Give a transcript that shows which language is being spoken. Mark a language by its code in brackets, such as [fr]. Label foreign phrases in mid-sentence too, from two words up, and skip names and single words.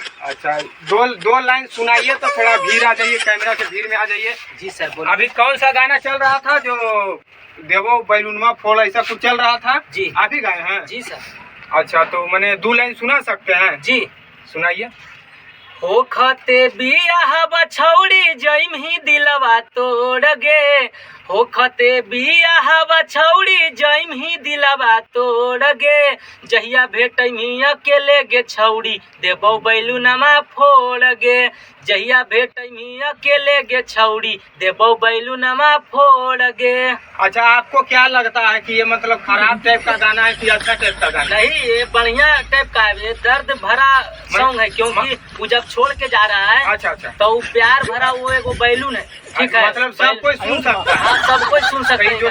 [hi] अच्छा, दो लाइन सुनाइए, तो थोड़ा भीड़ आ जाइए, कैमरा के भीड़ में आ जाइए। जी सर, बोलिए। अभी कौन सा गाना चल रहा था जो देवो बैलूनवा फोड़, ऐसा कुछ चल रहा था? जी। आप ही गाए हैं? जी सर। अच्छा, तो मैंने 2 लाइन सुना सकते हैं? जी, सुनाइए। [anp] हो खते बियाह बछौड़ी जइम ही दिलवा तोड़ गे, हो खते बियाह बछौड़ी जइम ही दिलवा तोड़ गे, जहिया भेटम ही अकेले गे छौड़ी देबो बैलूनमा फोड़ गे, जहिया भेटम ही अकेले गे छौड़ी देबो बैलूनमा फोड़ गे। [hi] अच्छा, आपको क्या लगता है कि ये मतलब खराब टाइप का गाना है कि अच्छा टाइप का गाना? नहीं, ये बढ़िया टाइप का है, ये दर्द भरा सॉन्ग है, क्योंकि वो जब छोड़ के जा रहा है। अच्छा अच्छा, तो वो प्यार भरा वो एगो बैलून है, ठीक है? मतलब सब कोई सुन सकता है। हाँ, सब कोई सुन सकता है।